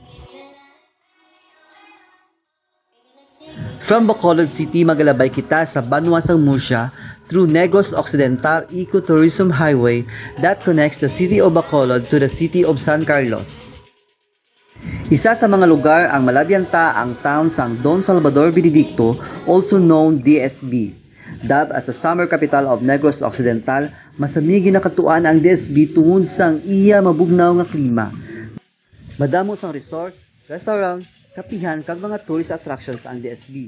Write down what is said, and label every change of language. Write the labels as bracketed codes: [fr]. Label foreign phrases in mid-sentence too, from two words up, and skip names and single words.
[en] From Bacolod City [hil] magalabay kita sa Banwa sang Murcia [en] through Negros Occidental Ecotourism Highway that connects the city of Bacolod to the city of San Carlos. [hil] Isa sa mga lugar ang malabyanta ang town sang Don Salvador Benedicto, [en] also known DSB. Dubbed as the summer capital of Negros Occidental, [hil] masami ginakatuan ang DSB tungod sang iya mabugnaw nga klima. Madamo sang resorts, restaurant, kapihan kag mga [en] tourist attractions [hil] ang DSB.